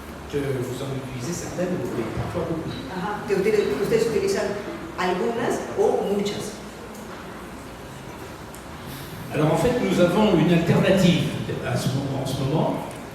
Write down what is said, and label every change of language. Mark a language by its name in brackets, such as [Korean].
[French] que vous en utilisez certaines, mais parfois beaucoup. [Spanish] Que ustedes utilizan algunas o muchas. [French] Alors en fait, nous avons une alternative en ce moment.